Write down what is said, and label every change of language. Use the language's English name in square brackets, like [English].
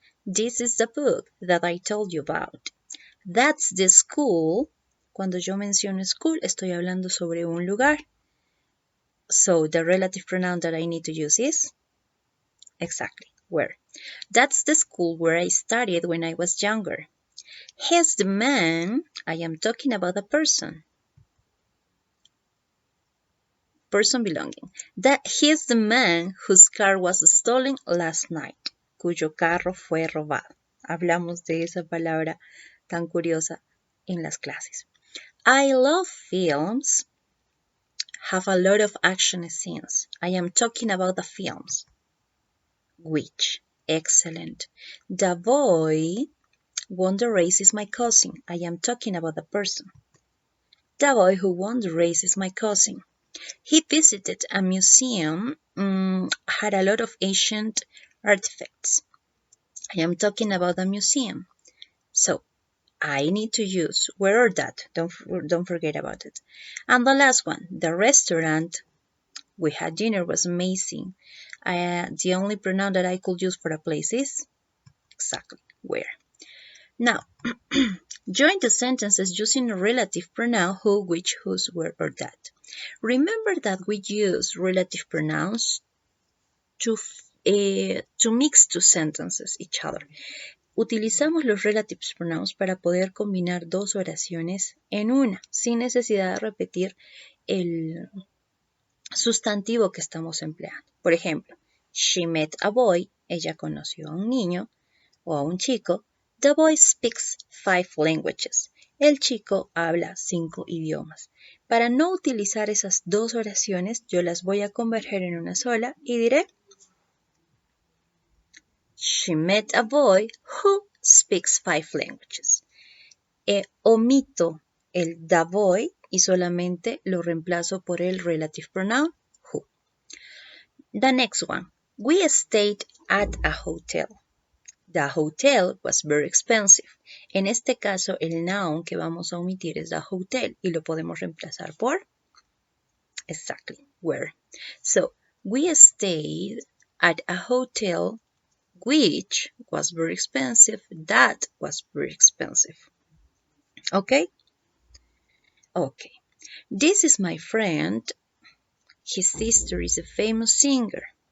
[English] This is the book that I told you about. That's the school. [Spanish] Cuando yo menciono school, estoy hablando sobre un lugar. [English] So the relative pronoun that I need to use is exactly where. That's the school where I studied when I was younger. He's the man. I am talking about a person. Person belonging. He's the man whose car was stolen last night. [Spanish] Cuyo carro fue robado. Hablamos de esa palabra tan curiosa en las clases. [English] I love films. Have a lot of action scenes. I am talking about the films. Which? Excellent. The boy won the race is my cousin. I am talking about the person. The boy who won the race is my cousin. He visited a museum, had a lot of ancient artifacts. I am talking about the museum. So, I need to use where or that. Don't forget about it. And the last one, the restaurant we had dinner was amazing. The only pronoun that I could use for a place is exactly where. Now, join the sentences using a relative pronoun who, which, whose, where, or that. Remember that we use relative pronouns to mix two sentences each other. [Spanish] Utilizamos los relative pronouns para poder combinar dos oraciones en una, sin necesidad de repetir el sustantivo que estamos empleando. Por ejemplo, [English] she met a boy, [Spanish] ella conoció a un niño o a un chico. [English] The boy speaks 5 languages. [Spanish] El chico habla 5 idiomas. Para no utilizar esas dos oraciones, yo las voy a converger en una sola y diré [English] she met a boy who speaks 5 languages. [Spanish] Omito el [English] the boy [Spanish] y solamente lo reemplazo por el relative pronoun who. [English] The next one. We stayed at a hotel. The hotel was very expensive. [Spanish] En este caso, el noun que vamos a omitir es [English] the hotel [Spanish] y lo podemos reemplazar por [English] exactly where. So, we stayed at a hotel which was very expensive. That was very expensive. Okay? Okay. This is my friend. His sister is a famous singer.